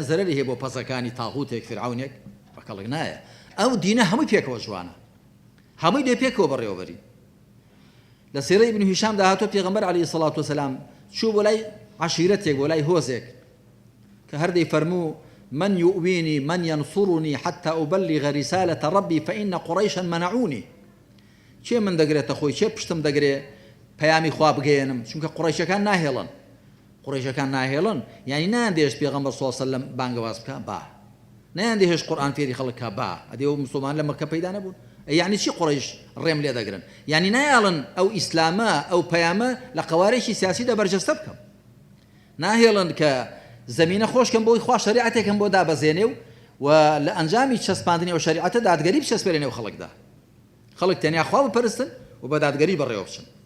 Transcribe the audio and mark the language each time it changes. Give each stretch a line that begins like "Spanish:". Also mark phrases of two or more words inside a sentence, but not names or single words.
Central Kurdish: زەرەری هەیە بۆ پەسەکانی تاغوتێک فرعونێک بە کەڵک نایە ئەو دینە هەمووی پێکەوە جوانە هەمووی لێ پێکەوە بەڕێوەبەری لە سیرەی ابن هیشام داهاتوە پێغەمبەر
Arabic: عەلەیهی سەڵات وسەلام
Central Kurdish: چوو بۆ لای عەشیرەتێک بۆ لای هۆزێک کە هەردەی فەرموو
Arabic: من يؤويني من ينصرني حتى أبلغ رسالة ربي فإن قريشا منعوني
Central Kurdish: چێ من دەگرێتە خۆی چێ پشتم دەگرێ پەیامی خوا بگەێنم چونکە قوڕیشەکان ناهێڵن یعنی نایاندێش پێغەمبەر
Arabic: صلی الله علیه و سلم
Central Kurdish: بانگەواز بکە با نایاندێش قورئان فێری خەڵک کا با ئەدێ و مسلمان لە مەکە پەیدا نەبوون یعنی چی قوڕیش ڕێم لێ دەگرن یعنی نایاڵن ئەو ئیسلامە ئەو پەیامە لە قەوارێکی سیاسیدا بەرجەستە بکەم ناهێڵن کە زمینە خۆشکەم بۆی خوا شریعەتێکم بۆ دابەزێنێ و لە ئەنجامی چەسپاندنی ئەو شریعەتە دادگەری بچەسپێ لە نێو خەڵکدا خەڵک تەنیا خوا بپەرستن و بە دادگەری بەڕێوە بچن